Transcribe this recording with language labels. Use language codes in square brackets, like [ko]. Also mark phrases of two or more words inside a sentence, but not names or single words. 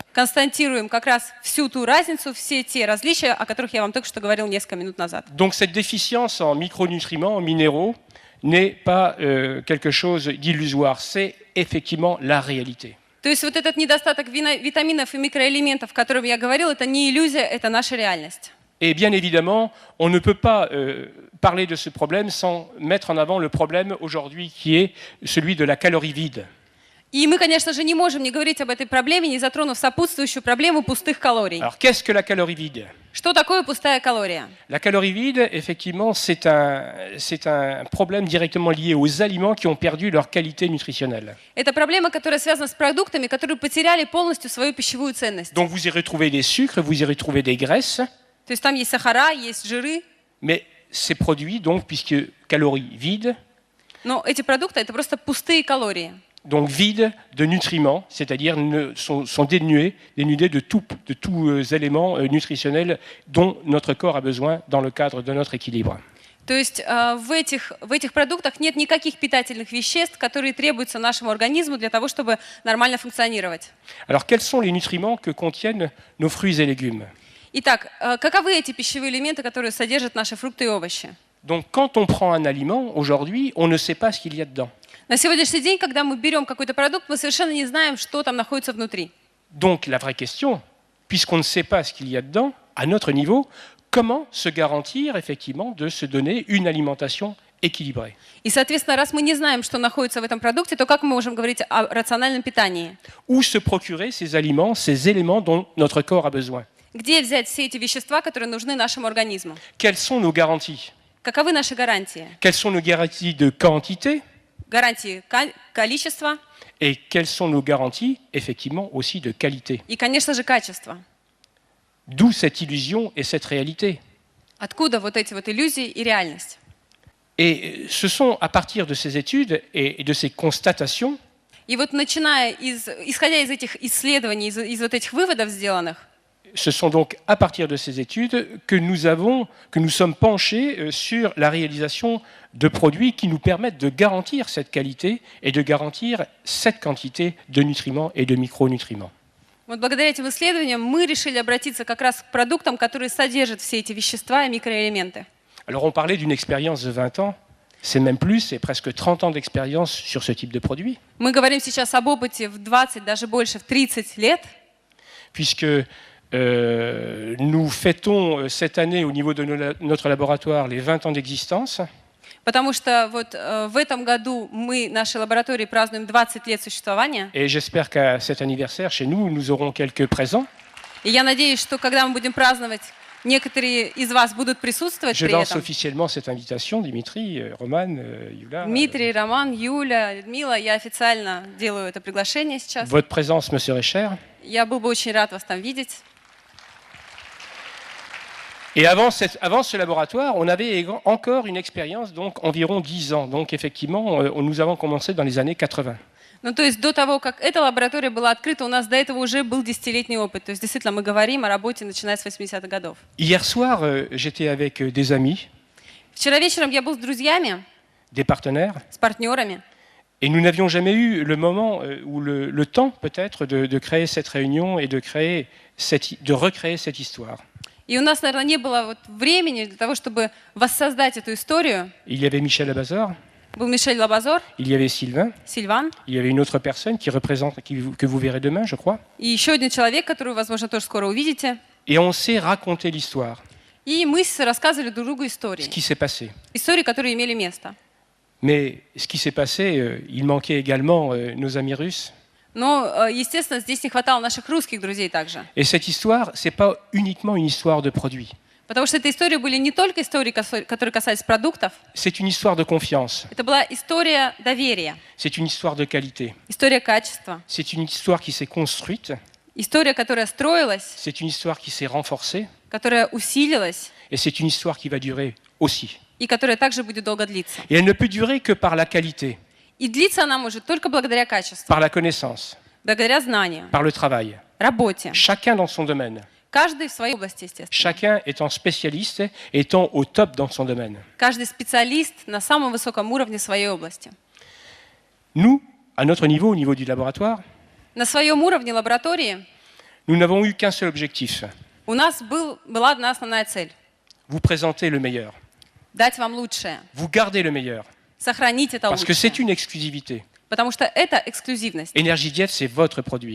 [ru] Констатируем как раз всю ту разницу, все те различия, о которых я вам только что говорил несколько минут назад. [fr] Donc cette déficience en micronutriments, en minéraux, n'est pas quelque chose d'illusoire, c'est effectivement la réalité. [ru] То есть вот этот недостаток витаминов и микроэлементов, о котором я говорил, это не иллюзия, это наша реальность. [fr] Et bien évidemment, on ne peut pas parler de ce problème sans mettre en avant le problème aujourd'hui qui est celui de la calorie vide. [ru] И мы, конечно же, не можем не говорить об этой проблеме, не затронув сопутствующую проблему пустых калорий. [fr] Alors qu'est-ce que la calorie vide? [ru] Что такое пустая калория? [fr] La calorie vide, effectivement, c'est un problème directement lié aux aliments qui ont perdu leur qualité nutritionnelle. [ru] Это проблема, которая связана с продуктами, которые потеряли полностью свою пищевую ценность. [fr] Donc vous y retrouvez des sucres, vous y retrouvez des graisses. [ru] То есть там есть сахара, есть жиры. [fr] Mais ces produits, donc, puisque calories vides, [ru] Но эти продукты – это просто пустые калории. [fr] donc vides de nutriments, c'est-à-dire sont dénués de tous éléments nutritionnels dont notre corps a besoin dans le cadre de notre équilibre. [ru] То есть в этих продуктах нет никаких питательных веществ, которые требуются нашему организму для того, чтобы нормально функционировать. [fr] Alors quels sont les nutriments que contiennent nos fruits et légumes? [ru] Итак, каковы эти пищевые элементы, которые содержат наши фрукты и овощи? [fr] Donc quand on prend un aliment, aujourd'hui, on ne sait pas ce qu'il y a dedans. [ru] На сегодняшний день, когда мы берем какой-то продукт, мы совершенно не знаем, что там находится внутри. [fr] Donc la vraie question, puisqu'on ne sait pas ce qu'il y a dedans, à notre niveau, comment se garantir effectivement de se donner une alimentation équilibrée? [ru] И, соответственно, раз мы не знаем, что находится в этом продукте, то как мы можем говорить о рациональном питании? [fr] Où se procurer ces aliments, ces éléments dont notre corps a besoin? [ru] Где взять все эти вещества, которые нужны нашему организму? [fr] Quelles sont nos garanties? [ru] Каковы наши гарантии? [fr] Quelles sont nos garanties de quantité? [ru] Гарантии количества [fr] Et quelles sont nos garanties, effectivement, aussi de qualité? [ru] и, конечно же, качества. [fr] D'où cette illusion et cette réalité. [ru] Откуда вот эти вот иллюзии и реальность? [fr] Et ce sont à partir de ces études et de ces constatations [ru] И вот исходя из этих исследований, из вот этих выводов сделанных, [fr] ce sont donc à partir de ces études que nous sommes penchés sur la réalisation de produits qui nous permettent de garantir cette qualité et de garantir cette quantité de nutriments et de micronutriments. [ru] Вот благодаря этим исследованиям мы решили обратиться как раз к продуктам, которые содержат все эти вещества и микроэлементы. [fr] Alors on parlait d'une expérience de 20 ans, c'est même plus, c'est presque 30 ans d'expérience sur ce type de produit. [ru] Мы говорим сейчас об опыте в 20, даже больше, в 30 лет. [fr] Puisque nous fêtons cette année au niveau de notre laboratoire les 20 ans d'existence. [ru] Потому что вот в этом году мы, нашей лаборатории, празднуем 20 лет существования. [fr] Et j'espère qu'à cet anniversaire, chez nous, nous aurons quelques présents. [ru] И я надеюсь, что когда мы будем праздновать, некоторые из вас будут присутствовать [fr] Je [ru] при [fr] lance [ru] этом. [fr] officiellement cette invitation, Dimitri, Roman, Yula. [ru] Дмитрий, Роман, Юля, Людмила, я официально делаю это приглашение сейчас. [fr] Votre présence me serait chère. [ru] Я был бы очень рад вас там видеть. [fr] Et avant ce laboratoire, on avait encore une expérience, donc environ 10 ans. Donc effectivement, nous avons commencé dans les années 80. [ru] Ну, то есть до того, как эта лаборатория была открыта, у нас до этого уже был 10-летний опыт. То есть действительно мы говорим о работе, начиная с 80-х годов. [fr] Hier soir, j'étais avec des amis, [ru] Вчера вечером я был с друзьями, [fr] des partenaires, [ru] с партнерами. [fr] et nous n'avions jamais eu le moment ou le temps peut-être de créer cette réunion et de recréer cette histoire. [ru] И у нас, наверное, не было вот времени для того, чтобы воссоздать эту историю. [fr] Il y avait Michel Abazor, [ru] Был Мишель Лабазор, [fr] il y avait Sylvain, [ru] Сильван [fr] il y avait une autre personne que vous verrez demain, je crois. [ru] и еще один человек, которого, возможно, тоже скоро увидите. [fr] Et on s'est raconté l'histoire, [ru] И мы рассказывали друг другу [fr] ce [ru] истории. [fr] qui s'est passé. [ru] Истории, которые имели место. [fr] Mais ce qui s'est passé, il manquait également nos amis russes. [ru] Но, естественно, здесь не хватало наших русских друзей также. [fr] Et cette histoire, ce n'est pas uniquement une histoire de produits. [ru] Потому что эта история были не только истории, которые касались продуктов, [fr] C'est une histoire de confiance. [ru] это была история доверия, [fr] C'est une histoire de qualité. [ru] история качества, [fr] C'est une histoire qui s'est construite. [ru] история, которая строилась, [fr] C'est une histoire qui s'est renforcée. [ru] которая усилилась [fr] Et c'est une histoire qui va durer aussi. [ru] и которая также будет долго длиться. [fr] Et elle ne peut durer que par la qualité, [ru] И длиться она может только благодаря качеству, [fr] par la connaissance, [ru] благодаря знаниям, [fr] par le travail. [ru] работе. [fr] Chacun dans son domaine. [ru] Каждый в своей области, естественно. [fr] Chacun étant spécialiste, étant au top dans son domaine. [ru] Каждый специалист на самом высоком уровне своей области. [fr] Nous, à notre niveau, au niveau du laboratoire, [ru] На своем уровне лаборатории [fr] nous n'avons eu qu'un seul objectif, [ru] у нас была одна основная цель [fr] vous présenter le meilleur, – [ru] дать вам лучшее, [fr] vous garder le meilleur, [ru] сохранить это [fr] parce que c'est [ru] лучшее. [fr] une exclusivité. [ru] Потому что это эксклюзивность. [fr] EnergyJet, c'est votre produit.